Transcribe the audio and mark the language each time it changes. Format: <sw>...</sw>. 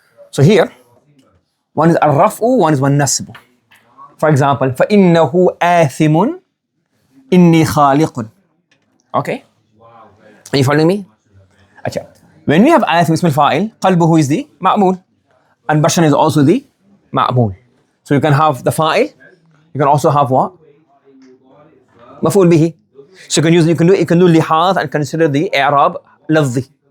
<en>So here, one is al-raf'u, one is nasbu. For example,</en> <ar>فَإِنَّهُ آثِمٌ إِنِّي خَالِقٌ.</ar> <en>Okay? Are you following me? Achha. When we have آثِم ismul fa'il, qalbuhu is the ma'mul, and bashan is also the ma'mul. So you can have the fa'il, you can also have what? Maf'ul bihi. So you can do lihaz and consider the i'rab lafzi.</en>